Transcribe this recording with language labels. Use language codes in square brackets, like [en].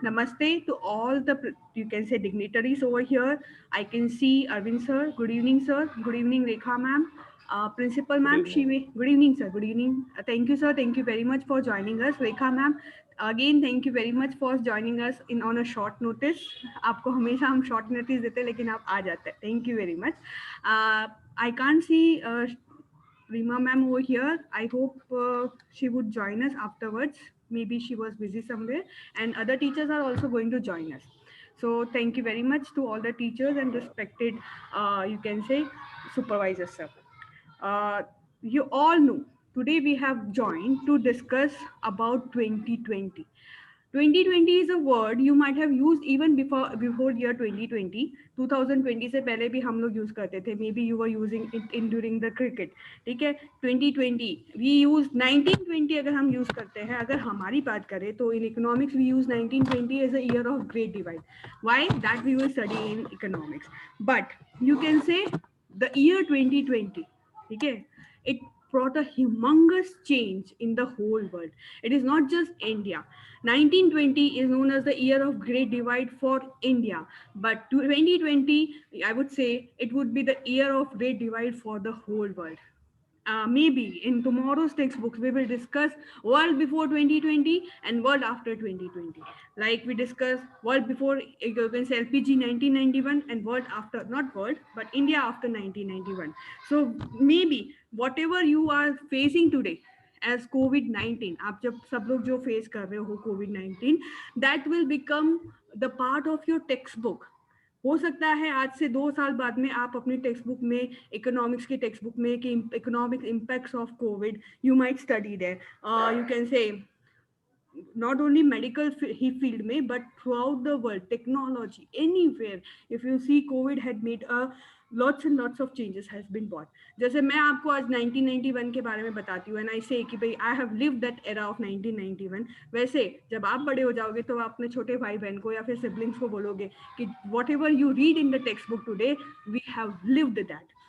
[en] Namaste to all the, you can say, dignitaries over here. I can see Arvind sir. Good evening, sir. Good evening, Rekha ma'am. Principal Good ma'am, evening. Shive. Good evening, sir. Good evening. Thank you, sir. Thank you very much for joining us. Rekha ma'am, again, thank you very much for joining us in on a short notice. [hi] आपको हमेशा हम short notice देते हैं, लेकिन आप आ जाते हैं. [en] Thank you very much. I can't see Rima ma'am over here. I hope she would join us afterwards. Maybe she was busy somewhere, and other teachers are also going to join us. So thank you very much to all the teachers and respected, you can say, supervisors, sir. Uh, you all know today we have joined to discuss about 2020. 2020 is a word you might have used even before year 2020. [hi] 2020 से पहले भी हम लोग use करते थे. [en] Maybe you were using it in during the cricket. [hi] ठीक है. 2020 [en] we use [hi] 1920 अगर हम यूज करते हैं. अगर हमारी बात करें तो [en] in economics we use 1920 as a year of great divide. Why? That we will study in economics. But you can say the year 2020. [hi] ठीक है. [en] It brought a humongous change in the whole world. It is not just India. 1920 is known as the year of great divide for India, but 2020, I would say, it would be the year of great divide for the whole world. Maybe in tomorrow's textbooks we will discuss world before 2020 and world after 2020. Like we discuss world before, you can say, LPG 1991, and world after, not world but India after 1991. So maybe whatever you are facing today as COVID-19, [hi] आप जब सब लोग जो face कर रहे हो [en] COVID-19, that will become the part of your textbook. [hi] हो सकता है आज से 2 साल बाद में आप अपनी टेक्स्ट बुक में, इकोनॉमिक्स की टेक्स्ट बुक में, कि economic impacts of Covid [en] You might study there. [hi] You can say [en] not only medical field में, but throughout the world, technology, anywhere, if you see, COVID had made a lots and lots of changes has been brought. [hi] जैसे मैं आपको आज 1991 के बारे में बताती हूँ, [en] and I say [hi] कि भाई [en] I have lived that era of 1991. [hi] वैसे जब आप बड़े हो जाओगे तो आप अपने छोटे भाई बहन को या फिर सिबलिंग्स को बोलोगे कि [en] whatever you read in the textbook today, we have lived that.